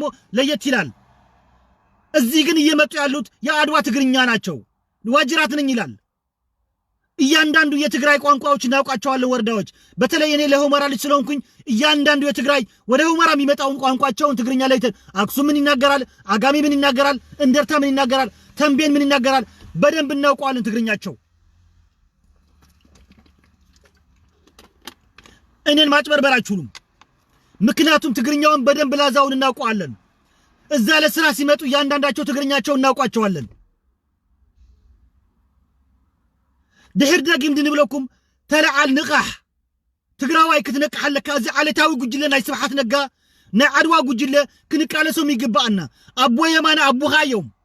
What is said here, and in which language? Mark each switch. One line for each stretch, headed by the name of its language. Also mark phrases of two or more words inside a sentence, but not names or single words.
Amharic: ለየት ይላል። እዚህ ግን እየመጡ ያሉት የአድዋ ትግርኛ ናቸው። ዋጅራት ነኝ ይላል። እያንዳንዱ የትግራይ ቋንቋዎች እናውቃቸዋለን። ወረዳዎች በተለይ እኔ ለሁመራ ልጅ ስለሆንኩኝ እያንዳንዱ የትግራይ ወደ ሁመራ የሚመጣውን ቋንቋቸውን ትግርኛ ለይተን አክሱም ምን ይናገራል፣ አጋሚ ምን ይናገራል፣ እንደርታ ምን ይናገራል፣ ተንቤን ምን ይናገራል፣ በደንብ እናውቀዋለን ትግርኛቸው። እኔን ማጭበርበር አይችሉም። ምክንያቱም ትግርኛውን በደንብ ላዛውን እናውቀዋለን። እዛ ለስራ ሲመጡ ያንዳንዳቸው ትግርኛቸውን እናውቋቸዋለን።
Tigrinya: ድሕር ዳግም ድንብለኩም ተለዓል ንቃሕ ትግራዋይ ክትነቅሓለካ እዚ ዓለታዊ ጉጅለ ናይ ስብሓት ነጋ ናይ ዓድዋ ጉጅለ ክንቃለሶም ይግባአና። አቦ የማነ አቡኻ እዮም።